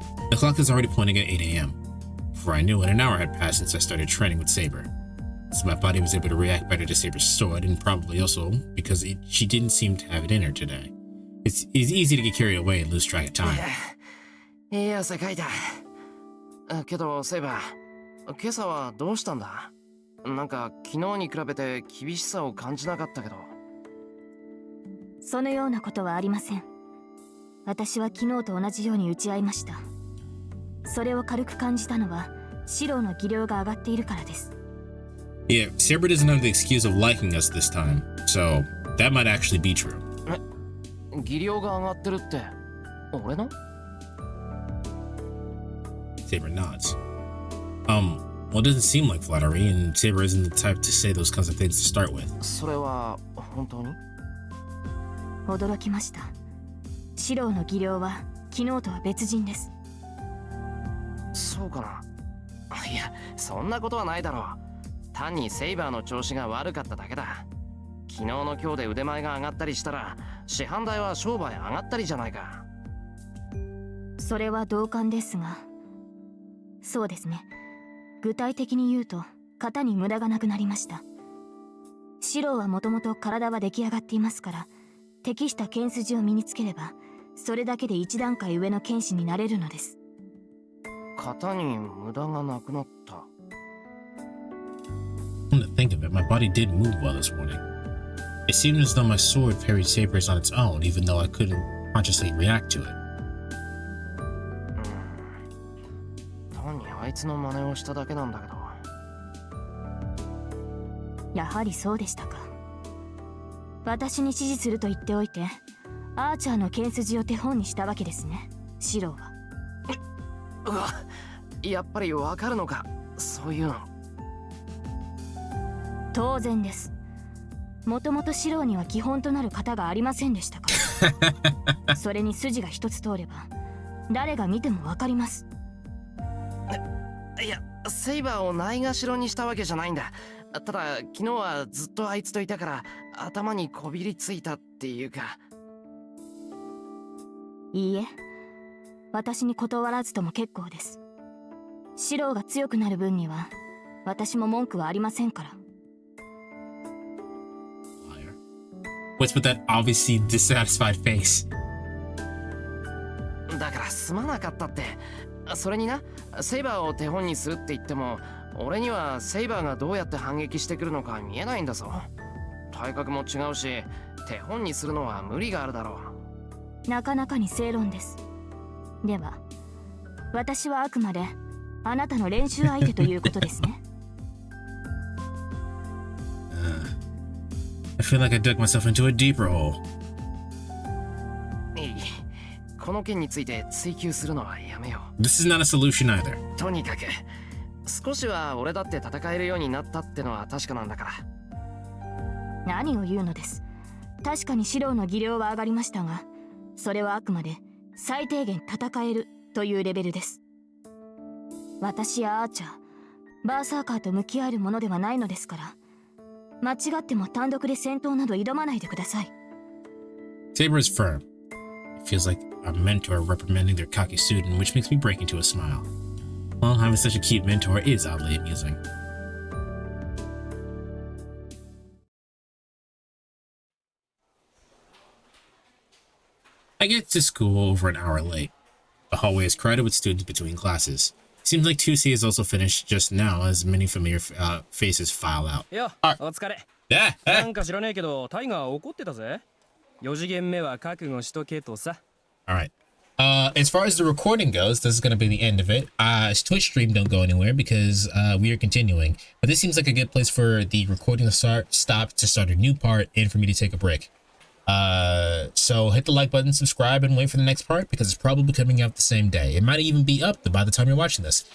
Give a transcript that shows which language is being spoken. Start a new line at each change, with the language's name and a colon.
English: The clock is already pointing at 8 a.m. Before I knew it, an hour had passed since I started training with Saber. So my body was able to react better to Saber's sword, and probably also because she didn't seem to have it in her today. It's easy to get carried away and lose track of time.
Japanese: いい汗かいた。けど、セイバー、今朝はどうしたんだ？なんか昨日に比べて厳しさを感じなかったけど。そのようなことはありません。私は昨日と同じように打ち合いました。それを軽く感じたのは、シロの技量が上がっているからです。
English: Yeah, Saber doesn't have the excuse of liking us this time, so that might actually be true.
Japanese: 技量が上がってるって、俺の？
English: Saber nods. Well, it doesn't seem like flattery, and Saber isn't the type to say those kinds of things to start with.
Japanese: それは本当に？驚きました。シロの技量は昨日とは別人です。そうかな。いや、そんなことはないだろう。単にセイバーの調子が悪かっただけだ。昨日の今日で腕前が上がったりしたら、市販代は商売上がったりじゃないか。それは同感ですが、そうですね。具体的に言うと、型に無駄がなくなりました。シロはもともと体は出来上がっていますから、適した剣筋を身につければ、それだけで一段階上の剣士になれるのです。型に無駄がなくなった。
English: Come to think of it, my body did move well this morning. It seemed as though my sword parried Saber's on its own, even though I couldn't consciously react to it.
Japanese: 単にあいつの真似をしただけなんだけど。やはりそうでしたか。私に指示すると言っておいて、アーチャーの剣筋を手本にしたわけですね、シローは。うわ、やっぱりわかるのか、そういうの。当然です。もともとシローには基本となる型がありませんでしたから。それに筋が一つ通れば、誰が見てもわかります。いや、セイバーをないがしろにしたわけじゃないんだ。ただ昨日はずっとあいつといたから頭にこびりついたっていうか。いいえ、私に断らずとも結構です。シローが強くなる分には私も文句はありませんから。
English: What's with that obviously dissatisfied face?
Japanese: だからすまなかったって。それにな、セイバーを手本にするって言っても俺にはセイバーがどうやって反撃してくるのか見えないんだぞ。体格も違うし手本にするのは無理があるだろう。なかなかに正論です。では私はあくまであなたの練習相手ということですね。
English: I feel like I dug myself into a deeper hole.
Japanese: いい、この件について追求するのはやめよう。
English: This is not a solution either.
Japanese: とにかく少しは俺だって戦えるようになったってのは確かなんだから。何を言うのです。確かにシローの技量は上がりましたが、それはあくまで最低限戦えるというレベルです。私やアーチャー、バーサーカーと向き合えるものではないのですから、間違っても単独で戦闘など挑まないでください。
English: Saber is firm. It feels like a mentor reprimanding their cocky student, which makes me break into a smile. Well, having such a cute mentor is oddly amusing. I get to school over an hour late. The hallway is crowded with students between classes. Seems like 2C is also finished just now as many familiar faces file out.
Japanese: よ、お疲れ。なんか知らねえけど、タイガー怒ってたぜ。 4次元目は覚悟しとけとさ。
English: Alright. As far as the recording goes, this is going to be the end of it. Twitch stream don't go anywhere because we are continuing. But this seems like a good place for the recording to stop to start a new part and for me to take a break. So hit the like button, subscribe, and wait for the next part because it's probably coming out the same day. It might even be up by the time you're watching this.